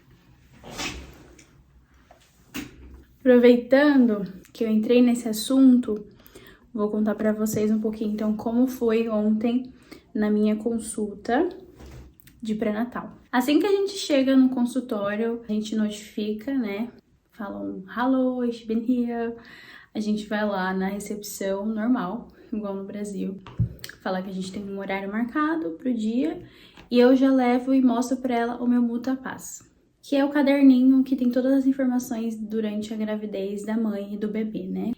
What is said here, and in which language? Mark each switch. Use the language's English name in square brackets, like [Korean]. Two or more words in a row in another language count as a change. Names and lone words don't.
[Portuguese] Aproveitando que eu entrei nesse assunto, vou contar pra vocês um pouquinho então como foi ontem na minha consulta de pré-natal. Assim que a gente chega no consultório, a gente notifica, né? Falam, [English] hello, [German] ich bin [English] here. [Portuguese] A gente vai lá na recepção normal, igual no Brasil. Falar que a gente tem um horário marcado pro dia. E eu já levo e mostro pra ela o meu Mutapass, que é o caderninho que tem todas as informações durante a gravidez da mãe e do bebê, né?